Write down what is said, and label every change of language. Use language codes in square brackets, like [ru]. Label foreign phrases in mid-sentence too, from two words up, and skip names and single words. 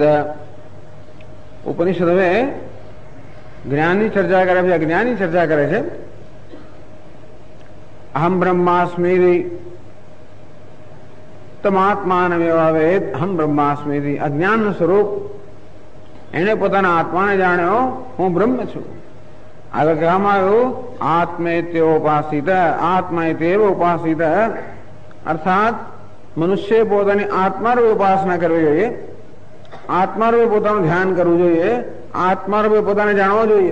[gu] ઉપનિષદ મેં જ્ઞાની ચર્ચા કરે છે, અજ્ઞાની ચર્ચા કરે છે। [sa] अहम ब्रह्मास्मीति तमात्मानमेवावेद अहम ब्रह्मास्मीति। [gu] અજ્ઞાન સ્વરૂપ એને પોતાના આત્માને જાણ્યો હું બ્રહ્મ છું। આગળ કહેવામાં આવ્યું [sa] आत्मेत्योपासित आत्मैत्येव उपासित [gu] અર્થાત મનુષ્ય પોતાની આત્મારૂપે ઉપાસના કરવી જોઈએ, આત્મારૂપે પોતાનું ધ્યાન કરવું જોઈએ, આત્મારૂપે પોતાને જાણવો જોઈએ।